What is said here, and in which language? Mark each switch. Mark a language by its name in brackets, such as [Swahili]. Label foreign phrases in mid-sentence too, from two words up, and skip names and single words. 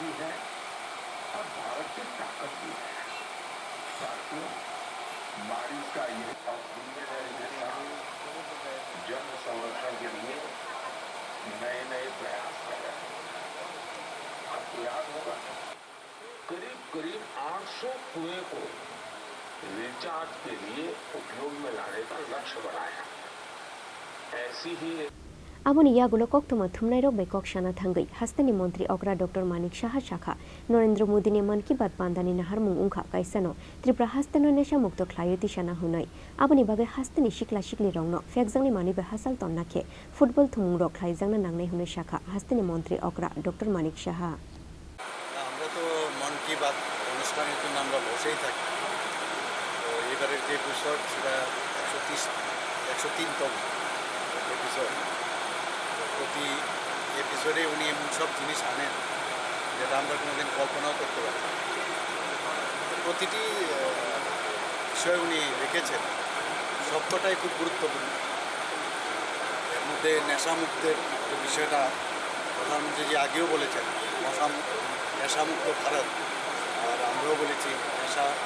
[Hindi] भी है और भारत की ताकत भी है साथियों बारिश का ये जिम्मेदारी के साथ जल संरक्षण के लिए नए नए प्रयास कर रहे हैं आपको याद होगा करीब करीब 800 कुएं को रिचार्ज के लिए उपयोग में लाने का लक्ष्य बनाया ऐसी ही [Kok Borok] आबुनि यागुलो कोक्तमा थुमनाय रक बेकक शाना थांगै हस्तनि मंत्री अग्रा डॉक्टर मानिक शाह शाखा नरेंद्र मोदी ने मन की बात पांदानि नाहार मुं उंखा काइसानो त्रिपुरा हस्तनो नेशा मुक्त ख्लायति शाना हुनै आबुनि बागै हस्तनि शिक्ला शिक्ली रंनो फेकजांनि मानिबे हासाल तन्नाखे फुटबल थुमुं रक ख्लायजांना नांनाय हुनै शाखा हस्तनि मंत्री अग्रा डॉक्टर मानिक शाह [Bangla] আমরা তো মন কি বাত অনুষ্ঠানের জন্য আমরা বসেই থাকি তো এবারের যে এপিসোড সেটা 103তম এপিসোড প্রতি এপিসোডে উনি এমন সব জিনিস আনেন যেটা আমরা কোনোদিন কল্পনাও করতে পারি না প্রতিটি বিষয় উনি রেখেছেন সবকটাই খুব গুরুত্বপূর্ণ এর মধ্যে নেশামুক্তের যে বিষয়টা প্রধানমন্ত্রী জি আগেও বলেছেন নেশামুক্ত ভারত আর আমরাও বলেছি নেশা